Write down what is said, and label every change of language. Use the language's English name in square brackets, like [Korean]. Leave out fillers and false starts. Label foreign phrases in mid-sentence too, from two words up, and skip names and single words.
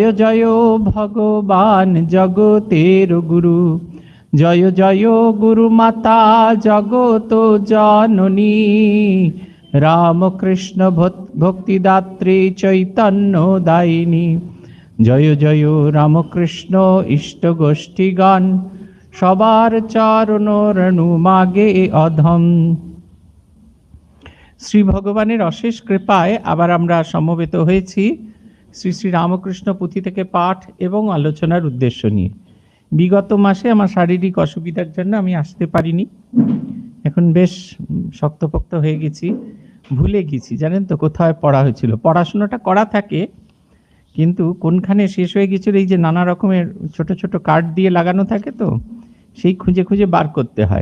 [Bangla] জয় ভগবান জগতের গুরু জয় জয় গুরুমাতা জগত জননী রামকৃষ্ণ ভক্তিদাত্রী চৈতন্যদায়িনী জয় জয় রামকৃষ্ণ ইষ্টগোষ্ঠীগণ সবার চরণ রেণু মাগে অধম। শ্রী ভগবানের অশেষ কৃপায় আবার আমরা সমবেত হয়েছি শ্রী শ্রী রামকৃষ্ণ পুথি থেকে পাঠ এবং আলোচনার উদ্দেশ্য নিয়ে। বিগত মাসে আমার শারীরিক অসুবিধার জন্য আমি আসতে পারিনি। এখন বেশ শক্তপোক্ত হয়ে গেছি, ভুলে গেছি জানেন তো কোথায় পড়া হয়েছিল। পড়াশোনাটা করা থাকে কিন্তু কোনখানে শেষ হয়ে গেছিল, এই যে নানা রকমের ছোট ছোট কার্ড দিয়ে লাগানো থাকে তো সেই খুঁজে খুঁজে বার করতে হয়।